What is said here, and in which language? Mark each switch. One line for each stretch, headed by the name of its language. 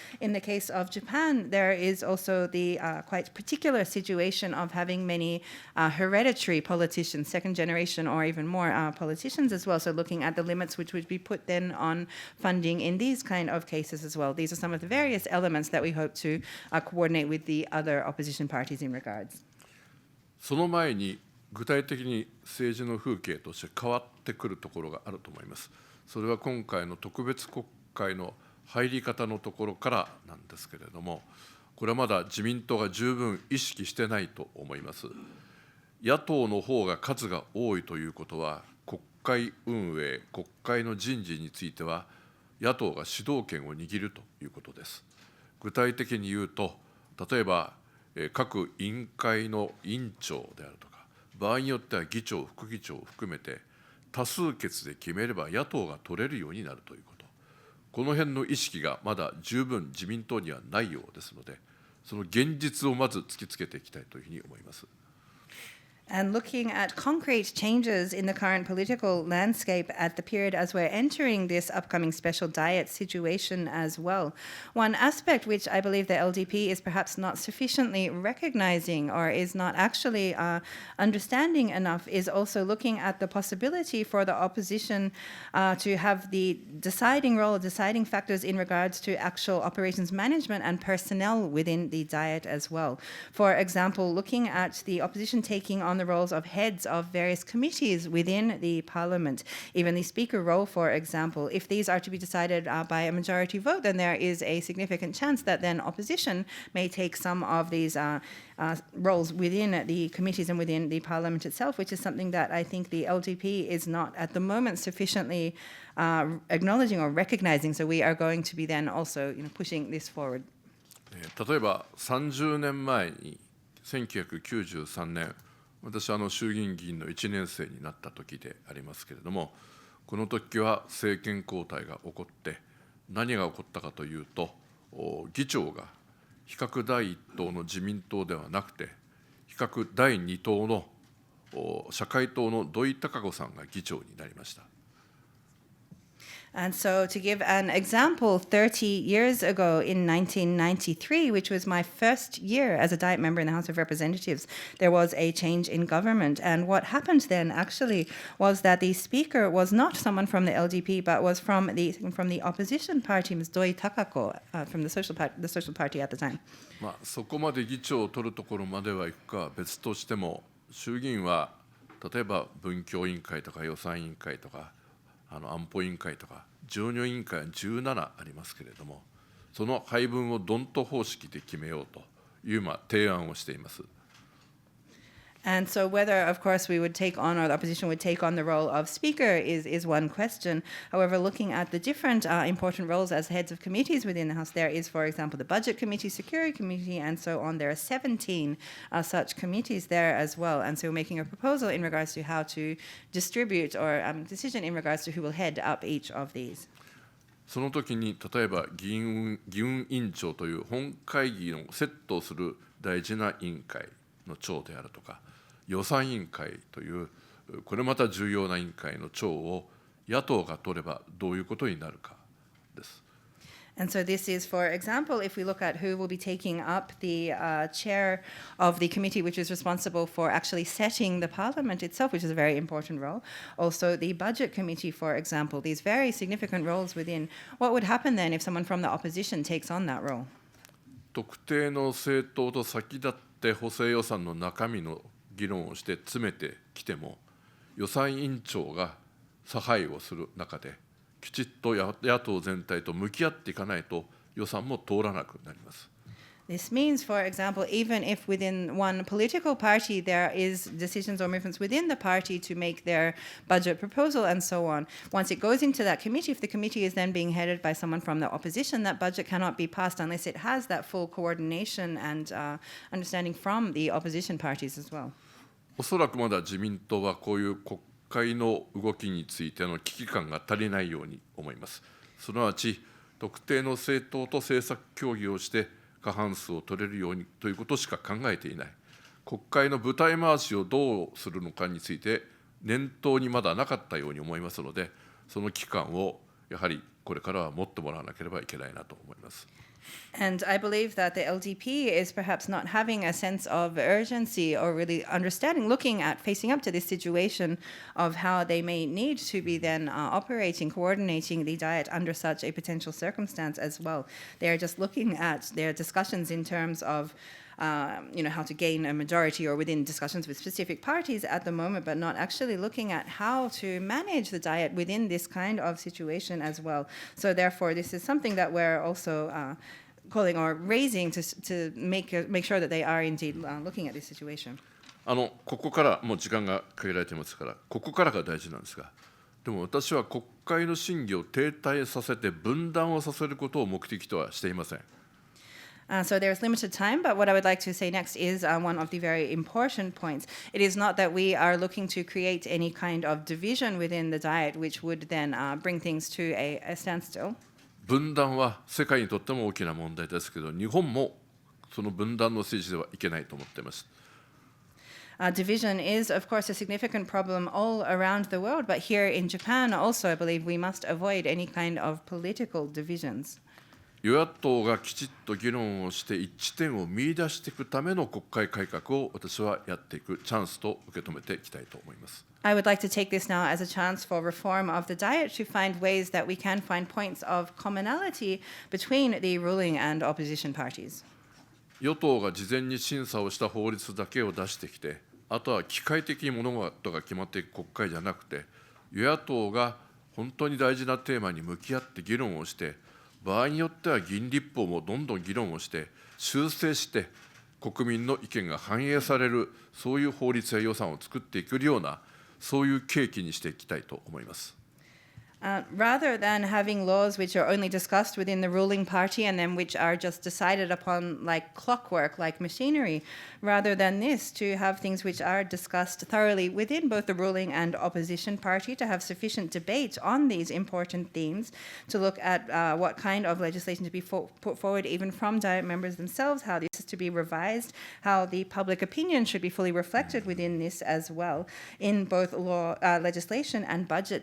English: In the case of Japan, there is also the quite particular situation of having many hereditary politicians, second generation or even more politicians as well. So looking at the limits which would be put then on funding in these kind of cases as well. These are some of the various elements that we hope to coordinate with the other opposition parties in regards.
Japanese: その前に具体的に政治の風景として変わってくるところがあると思います。それは今回の特別国会の入り方のところからなんですけれども、これはまだ自民党が十分意識してないと思います。野党の方が数が多いということは、国会運営、国会の人事については野党が主導権を握るということです。具体的に言うと、例えば各委員会の委員長であるとか、場合によっては議長、副議長を含めて多数決で決めれば野党が取れるようになるということ。この辺の意識がまだ十分自民党にはないようですので、その現実をまず突きつけていきたいというふうに思います。
English: And looking at concrete changes in the current political landscape at the period as we're entering this upcoming special diet situation as well. One aspect which I believe the LDP is perhaps not sufficiently recognizing or is not actually understanding enough is also looking at the possibility for the opposition to have the deciding role, deciding factors in regards to actual operations management and personnel within the diet as well. For example, looking at the opposition taking on the roles of heads of various committees within the parliament, even the speaker role, for example. If these are to be decided by a majority vote, then there is a significant chance that then opposition may take some of these roles within the committees and within the parliament itself, which is something that I think the LDP is not at the moment sufficiently acknowledging or recognizing. So we are going to be then also pushing this forward.
Japanese: 例えば30年前に1993年、私は衆議院議員の1年生になった時でありますけれども、この時は政権交代が起こって、何が起こったかというと、議長が比較第一党の自民党ではなくて、比較第二党の社会党の土井孝子さんが議長になりました。
English: And so to give an example, 30 years ago in 1993, which was my first year as a Diet member in the House of Representatives, there was a change in government. And what happened then actually was that the speaker was not someone from the LDP, but was from the opposition party, Ms. Doi Takako, from the Social Party at the time.
Japanese: そこまで議長を取るところまではいくかは別としても、衆議院は例えば文教委員会とか予算委員会とか、安保委員会とか常任委員会は17ありますけれども、その配分をドント方式で決めようという提案をしています。
English: And so whether, of course, we would take on or the opposition would take on the role of speaker is one question. However, looking at the different important roles as heads of committees within the House, there is, for example, the Budget Committee, Security Committee, and so on. There are 17 such committees there as well. And so we're making a proposal in regards to how to distribute or decision in regards to who will head up each of these.
Japanese: その時に例えば議運委員長という本会議のセットをする大事な委員会の長であるとか、予算委員会というこれまた重要な委員会の長を野党が取ればどういうことになるかです。
English: And so this is, for example, if we look at who will be taking up the chair of the committee which is responsible for actually setting the parliament itself, which is a very important role. Also the budget committee, for example, these very significant roles within. What would happen then if someone from the opposition takes on that role?
Japanese: 特定の政党と先立って補正予算の中身の議論をして詰めてきても、予算委員長が差配をする中できちっと野党全体と向き合っていかないと予算も通らなくなります。
English: This means, for example, even if within one political party there is decisions or movements within the party to make their budget proposal and so on, once it goes into that committee, if the committee is then being headed by someone from the opposition, that budget cannot be passed unless it has that full coordination and understanding from the opposition parties as well.
Japanese: おそらくまだ自民党はこういう国会の動きについての危機感が足りないように思います。すなわち特定の政党と政策協議をして過半数を取れるようにということしか考えていない。国会の舞台回しをどうするのかについて念頭にまだなかったように思いますので、その期間をやはりこれからは持ってもらわなければいけないなと思います。
English: And I believe that the LDP is perhaps not having a sense of urgency or really understanding, looking at, facing up to this situation of how they may need to be then operating, coordinating the Diet under such a potential circumstance as well. They are just looking at their discussions in terms of how to gain a majority or within discussions with specific parties at the moment, but not actually looking at how to manage the Diet within this kind of situation as well. So therefore, this is something that we're also calling or raising to make sure that they are indeed looking at this situation.
Japanese: ここからもう時間が限られていますから、ここからが大事なんですが、でも私は国会の審議を停滞させて分断をさせることを目的とはしていません。
English: So there's limited time, but what I would like to say next is one of the very important points. It is not that we are looking to create any kind of division within the Diet, which would then bring things to a standstill.
Japanese: 分断は世界にとっても大きな問題ですけど、日本もその分断の政治ではいけないと思っています。
English: Division is, of course, a significant problem all around the world, but here in Japan also, I believe we must avoid any kind of political divisions.
Japanese: 与野党がきちっと議論をして一致点を見出していくための国会改革を私はやっていくチャンスと受け止めていきたいと思います。
English: I would like to take this now as a chance for reform of the Diet to find ways that we can find points of commonality between the ruling and opposition parties.
Japanese: 与党が事前に審査をした法律だけを出してきて、あとは機械的に物事が決まっていく国会じゃなくて、与野党が本当に大事なテーマに向き合って議論をして、場合によっては議員立法もどんどん議論をして修正して国民の意見が反映される、そういう法律や予算を作っていけるような、そういう契機にしていきたいと思います。
English: Rather than having laws which are only discussed within the ruling party and then which are just decided upon like clockwork, like machinery, rather than this, to have things which are discussed thoroughly within both the ruling and opposition party, to have sufficient debate on these important themes, to look at what kind of legislation to be put forward even from Diet members themselves, how this is to be revised, how the public opinion should be fully reflected within this as well, in both law, legislation and budget.